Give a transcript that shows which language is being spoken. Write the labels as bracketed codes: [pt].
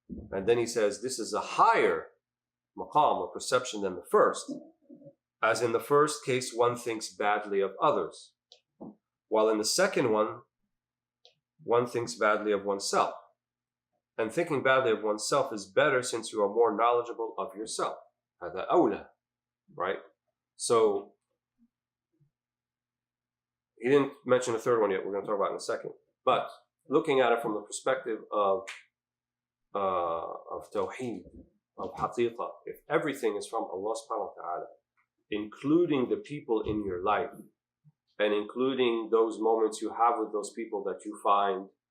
[en] And then he says this is a higher maqam or perception than the first. As in the first case, one thinks badly of others, while in the second one thinks badly of oneself. And thinking badly of oneself is better since you are more knowledgeable of yourself. [ar] هذا أولى, [en] right? So he didn't mention the third one yet. We're going to talk about it in a second. But looking at it from the perspective of tawheed, of haqiqah, if everything is from Allah subhanahu wa ta'ala, including the people in your life, and including those moments you have with those people that you find,